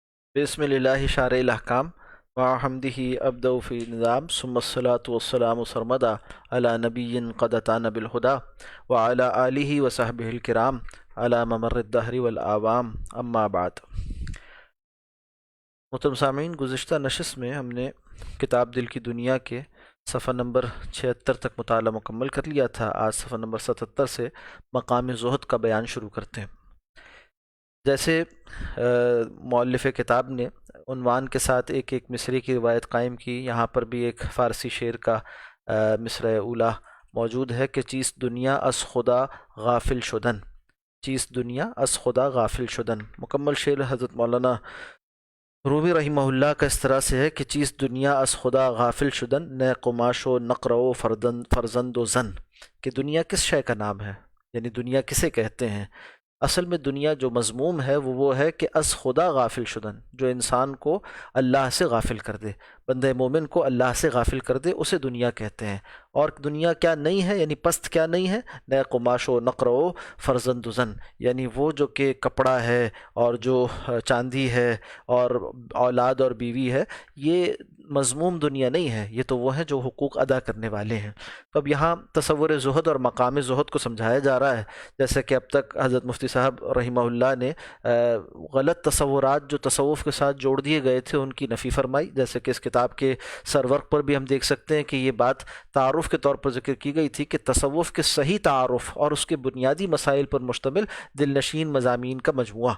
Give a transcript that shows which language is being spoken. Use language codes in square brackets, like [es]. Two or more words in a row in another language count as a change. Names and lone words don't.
[ar] بسم اللہ شارع الاحکام وحمدہ ابدأ فی نظام ثم الصلاة والسلام سرمدا علی نبی قد اتانا بالہدا وعلی آلہ وصحبہ الکرام علی ممر الدہر والآوام اما بعد۔ [ur] محترم سامعین، گزشتہ نشست میں ہم نے کتاب دل کی دنیا کے صفحہ نمبر 76 تک مطالعہ مکمل کر لیا تھا۔ آج صفحہ نمبر 77 سے مقام زہد کا بیان شروع کرتے ہیں۔ جیسے مؤلف کتاب نے عنوان کے ساتھ ایک ایک مصرے کی روایت قائم کی، یہاں پر بھی ایک فارسی شعر کا مصرع اولیٰ موجود ہے کہ [fa] چیز دنیا از خدا غافل شدن، چیز دنیا از خدا غافل شدن۔ [ur] مکمل شعر حضرت مولانا رومی رحمہ اللہ کا اس طرح سے ہے کہ [fa] چیز دنیا از خدا غافل شدن، نئے قماش و نقر و فرزند و زن، [ur] کہ دنیا کس شے کا نام ہے، یعنی دنیا کسے کہتے ہیں۔ اصل میں دنیا جو مضموم ہے وہ ہے کہ [fa] از خدا غافل شدن، [ur] جو انسان کو اللہ سے غافل کر دے، بندہ مومن کو اللہ سے غافل کر دے، اسے دنیا کہتے ہیں۔ اور دنیا کیا نہیں ہے، یعنی پست کیا نہیں ہے، [fa] نئے قماش و نقر و فرزند و زن، [ur] یعنی وہ جو کہ کپڑا ہے اور جو چاندی ہے اور اولاد اور بیوی ہے، یہ مضموم دنیا نہیں ہے، یہ تو وہ ہیں جو حقوق ادا کرنے والے ہیں۔ تو اب یہاں تصور زہد اور مقام زہد کو سمجھایا جا رہا ہے، جیسے کہ اب تک حضرت مفتی صاحب رحمہ اللہ نے غلط تصورات جو تصوف کے ساتھ جوڑ دیے گئے تھے ان کی نفی فرمائی، جیسے کہ اس کتاب کے سرورق پر بھی ہم دیکھ سکتے ہیں کہ یہ بات تعارف کے طور پر ذکر کی گئی تھی کہ تصوف کے صحیح تعارف اور اس کے بنیادی مسائل پر مشتمل دل نشین مضامین کا مجموعہ۔